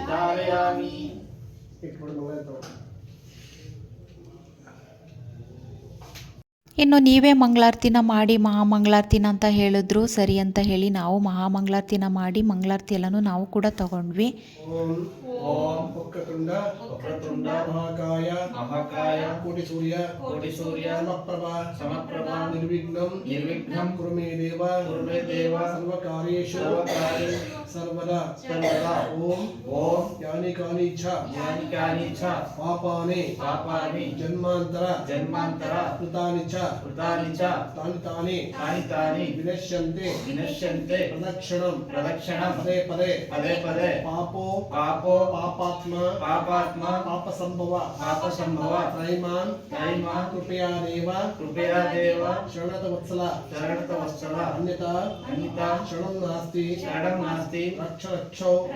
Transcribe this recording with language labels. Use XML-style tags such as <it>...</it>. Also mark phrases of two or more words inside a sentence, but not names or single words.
<kn>ಇನ್ನು ನೀವೇ ಮಂಗಳಾರತಿನ ಮಾಡಿ ಮಹಾಮಂಗಳಾರತಿನ ಅಂತ ಹೇಳಿದ್ರು. ಸರಿ ಅಂತ ಹೇಳಿ ನಾವು ಮಹಾಮಂಗಳಾರತಿನ ಮಾಡಿ ಮಂಗಳಾರತಿ ಎಲ್ಲನೂ ನಾವು ಕೂಡ ತಗೊಂಡ್ವಿ.</kn> <sa>ಓಂ ವಕ್ರತುಂಡ ಮಹಾಕಾಯ ಕೋಟಿ ಸೂರ್ಯ ಸಮಪ್ರಭಾ ನಿರ್ವಿಘ್ನಂ ಕುರು ಮೇ ದೇವ ಸರ್ವಕಾರ್ಯೇಷು ಸರ್ವದಾ ಓಂ ಯಾನಿ ಕಾನಿ ಚ ಪಾಪಾನಿ ಜನ್ಮಾಂತರ ಕೃತಾನಿ ಚ ತಾನಿ ವಿನಶ್ಯಂತೆ ಪ್ರದಕ್ಷಿಣಂ ಪದೇ ಪಾಪೋ ಪಾಪಾತ್ಮ ಪಾಪ ಸಂಭವ ತ್ರೈಮಾನ್ ಕೃಪಯಾ ದೇವ ಶರಣತ ವತ್ಸಲ ಅನ್ಯತಾ ಶರಣಂ ನಾಸ್ತಿ ರಕ್ಷೋ</sa>